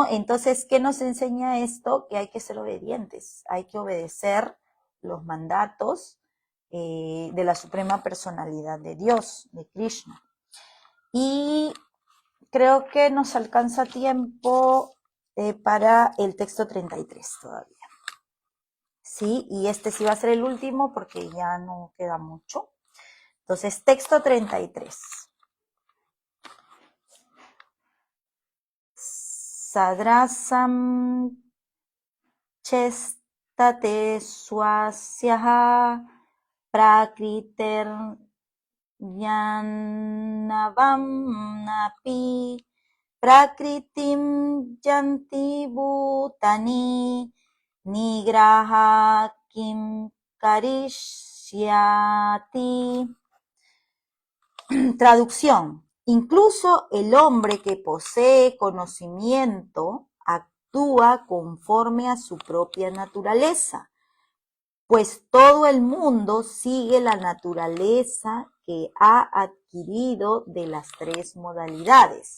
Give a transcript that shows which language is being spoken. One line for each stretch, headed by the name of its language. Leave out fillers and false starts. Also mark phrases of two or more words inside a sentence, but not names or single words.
Spanish: Entonces, ¿qué nos enseña esto? Que hay que ser obedientes, hay que obedecer los mandatos de la suprema personalidad de Dios, de Krishna. Y creo que nos alcanza tiempo para el texto 33 todavía. Sí, y este sí va a ser el último porque ya no queda mucho. Entonces, texto 33.
Sanskrit: Sadrasam chestate swasyaha prakriter yanavam napi prakritim yanti bhutani nigraha kim karishyati.
Spanish: Traducción. Incluso el hombre que posee conocimiento actúa conforme a su propia naturaleza, pues todo el mundo sigue la naturaleza que ha adquirido de las tres modalidades.